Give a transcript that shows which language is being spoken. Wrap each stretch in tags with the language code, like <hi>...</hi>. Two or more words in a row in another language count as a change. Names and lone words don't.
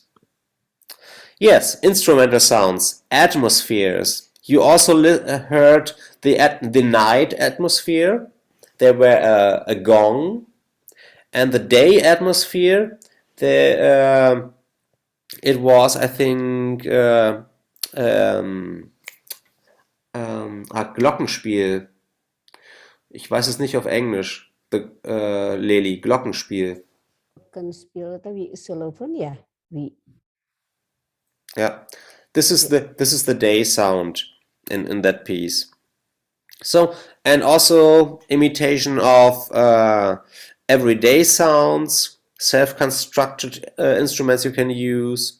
<en>Yes, instrumental sounds, atmospheres. You also heard the night atmosphere. There were a gong, and the day atmosphere. It was, I think, Glockenspiel.</en> <de>Ich weiß es nicht auf Englisch. Leli, Glockenspiel.</de> <id>Glockenspiel tapi xylophone ya?</id> <en>Yeah, this is the day sound in that piece. So, and also imitation of everyday sounds. Self-constructed instruments you can use.</en>